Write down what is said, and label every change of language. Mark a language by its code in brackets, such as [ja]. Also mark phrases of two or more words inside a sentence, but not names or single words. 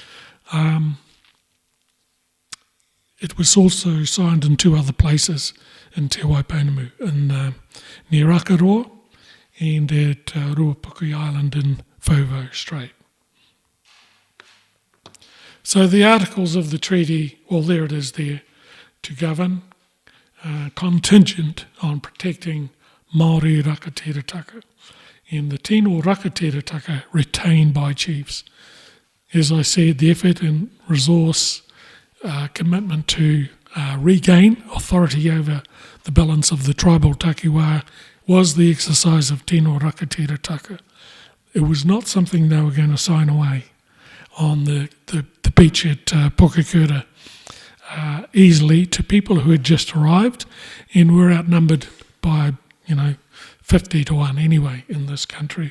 [en] It was also signed in two other places, in Te Waipounamu, near Akaroa and at Ruapukui Island in Fovo Strait. So the articles of the treaty, well, there it is there, to govern, contingent on protecting Māori [mi] rakatira taka [en] and the [mi] tino rakatira taka [en] retained by chiefs. As I said, the effort and resource commitment to regain authority over the balance of the tribal takiwā was the exercise of [mi] tino rakatira taka. [en] It was not something they were going to sign away on the beach at Pokakura easily to people who had just arrived and were outnumbered by, 50 to 1 anyway in this country.